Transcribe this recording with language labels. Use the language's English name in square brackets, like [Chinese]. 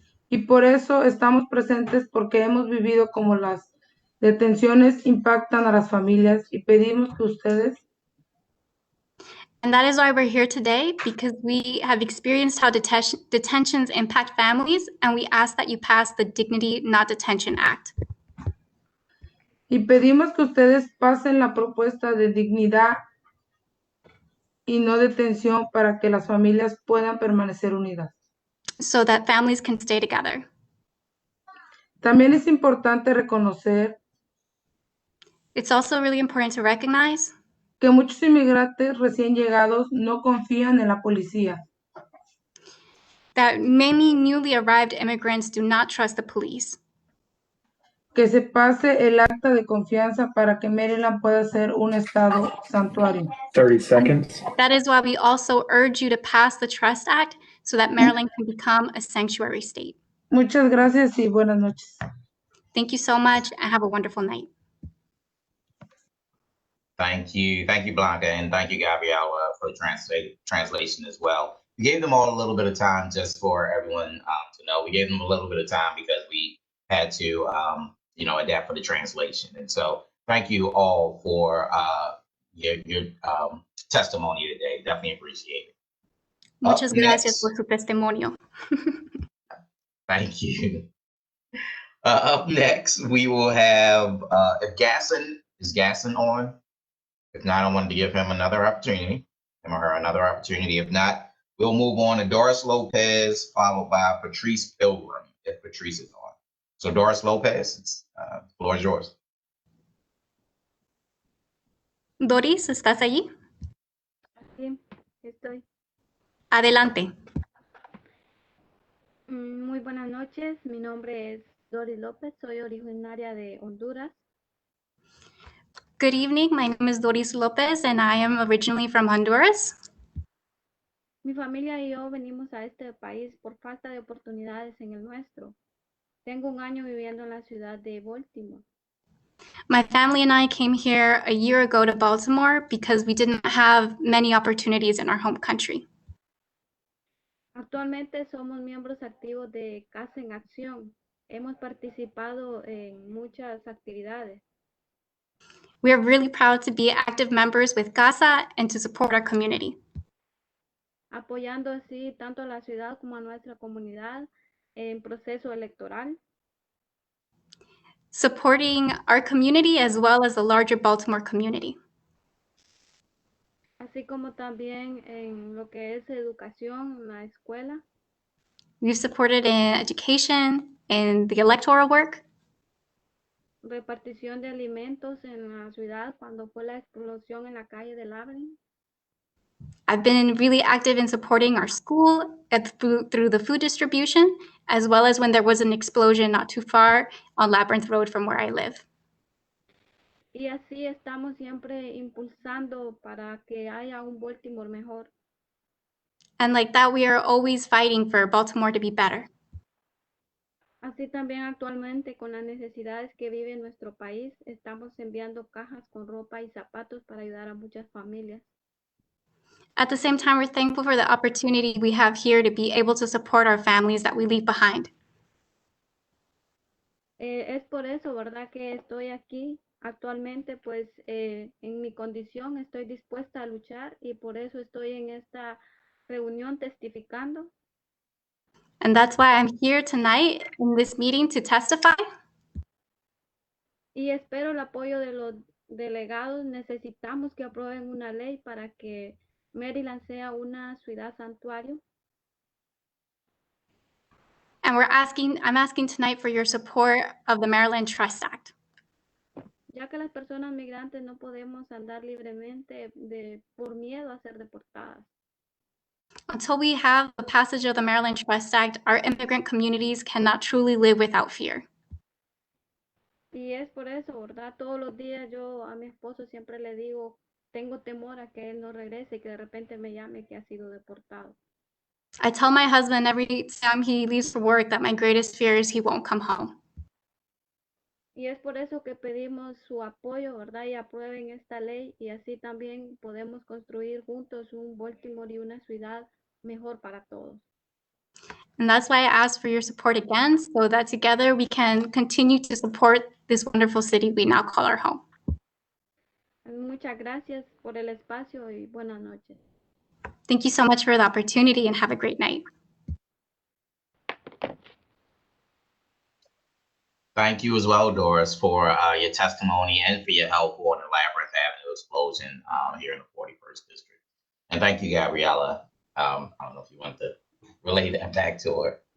[Spanish] Y por eso estamos presentes porque hemos vivido como las detenciones impactan a las familias y pedimos que ustedes [English] And that is why we're here today, because we have experienced how detentions impact families, and we ask that you pass the Dignity Not Detention Act. [Spanish] y pedimos que ustedes pasen la propuesta de dignidad y no detención para que las familias puedan permanecer unidas. [English] So that families can stay together. [Spanish] También es importante reconocer [English] It's also really important to recognize [Spanish] que muchos inmigrantes recién llegados no confían en la policía. [English] that many newly arrived immigrants do not trust the police. [Spanish] Que se pase el acta de confianza para que Maryland pueda ser un estado santuario. [English] 30 seconds. That is why we also urge you to pass the Trust Act so that Maryland can become a sanctuary state. [Spanish] Muchas gracias y buenas noches. [English] Thank you so much and have a wonderful night. Thank you, Blanca, and thank you, Gabriella, for the translation as well. We gave them all a little bit of time just for everyone to know. We gave them a little bit of time because we had to, adapt for the translation. And so, thank you all for your testimony today. Definitely appreciate it. [Spanish] Muchas gracias por su testimonio. [English] Thank you. Up next, we will have if Gasson on? If not, I wanted to give him another opportunity, him or her another opportunity. If not, we'll move on to Doris Lopez, followed by Patrice Pilgrim. if Patrice is on. So Doris Lopez, the floor is yours. [Spanish] Doris, ¿estás allí? Sí, estoy. Adelante. Muy buenas noches, mi nombre es Doris López, soy originaria de Honduras. [English] Good evening. My name is Doris Lopez, and I am originally from Honduras. [Spanish] Mi familia y yo venimos a este país por falta de oportunidades en el nuestro. Tengo un año viviendo en la ciudad de Baltimore. [English] My family and I came here a year ago to Baltimore because we didn't have many opportunities in our home country. [Spanish] Actualmente somos miembros activos de Casa en Acción. Hemos participado en muchas actividades. [English] We are really proud to be active members with CASA and to support our community. [Spanish] Apoyando así tanto a la ciudad como a nuestra comunidad en proceso electoral. [English] Supporting our community as well as the larger Baltimore community. [Spanish] Así como también en lo que es educación en la escuela. [English] We've supported in education and the electoral work. [Spanish] Repartición de alimentos en la ciudad cuando fue la explosión en la calle de Labyrinth. [English] I've been really active in supporting our school through the food distribution, as well as when there was an explosion not too far on Labyrinth Road from where I live. [Spanish] Y así estamos siempre impulsando para que haya un Baltimore mejor. [English] And like that, we are always fighting for Baltimore to be better. [Spanish] Así también actualmente con las necesidades que vive nuestro país, estamos enviando cajas con ropa y zapatos para ayudar a muchas familias. [English] At the same time, we're thankful for the opportunity we have here to be able to support our families that we leave behind. [Spanish] Es por eso, ¿verdad?, que estoy aquí actualmente, pues en mi condición estoy dispuesta a luchar y por eso estoy en esta reunión testificando. [English] And that's why I'm here tonight in this meeting to testify. [Spanish] Y espero el apoyo de los delegados. Necesitamos que aprueben una ley para que Maryland sea una ciudad santuario. [English] And I'm asking tonight for your support of the Maryland Trust Act. [Spanish] Ya que las personas migrantes no podemos andar libremente por miedo a ser deportadas. [English] Until we have the passage of the Maryland Trust Act, our immigrant communities cannot truly live without fear. [Spanish] Y es por eso, ¿verdad? Todos los días yo a mi esposo siempre le digo, tengo temor a que él no regrese y que de repente me llame que ha sido deportado. [English] I tell my husband every time he leaves for work that my greatest fear is he won't come home. [Spanish] Y es por eso que pedimos su apoyo, ¿verdad? Y aprueben esta ley y así también podemos construir juntos un Baltimore y una ciudad mejor para todos. [English] And that's why I ask for your support again, so that together we can continue to support this wonderful city we now call our home. [Spanish] Muchas gracias por el espacio y buenas noches. [English] Thank you so much for the opportunity and have a great night. Thank you as well, Doris, for your testimony and for your help on the Labyrinth Avenue explosion here in the 41st District. And thank you, Gabriella. I don't know if you want to relay that back to her.